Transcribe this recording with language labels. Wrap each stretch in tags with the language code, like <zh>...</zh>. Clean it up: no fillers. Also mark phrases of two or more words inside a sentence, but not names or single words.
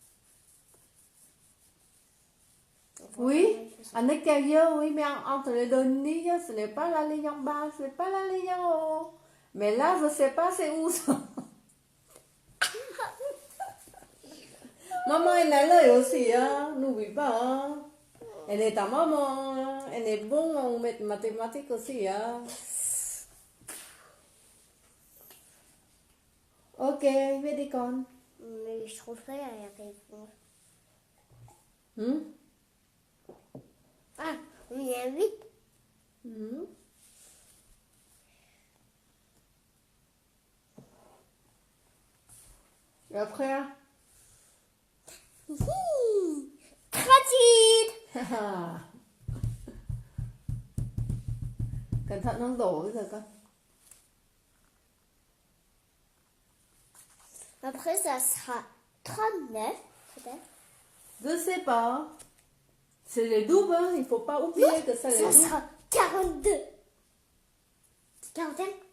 <fr>Oui, à l'extérieur, oui, mais entre les deux lignes, ce n'est pas la ligne en bas, ce n'est pas la ligne en haut. Mais là, je sais pas c'est où ça. Maman, elle a l'œil aussi, hein. N'oublie pas, hein. Elle est ta maman, hein. Elle est bonne en mathématiques aussi, hein.</fr> <vi>Ok, viết đi con.</vi> <fr>Mais je trouve pas la réponse. Hmm? Ah, il y a 8. Hmm? Et après, hein? Pratique.</fr> <vi>Cẩn thận không đổ bây giờ con.</vi> <fr>Après, ça sera 39, peut-être. Je sais pas. C'est les doubles, hein. Il faut pas oublier que c'est les Ça doubles. sera 42. 41.</fr>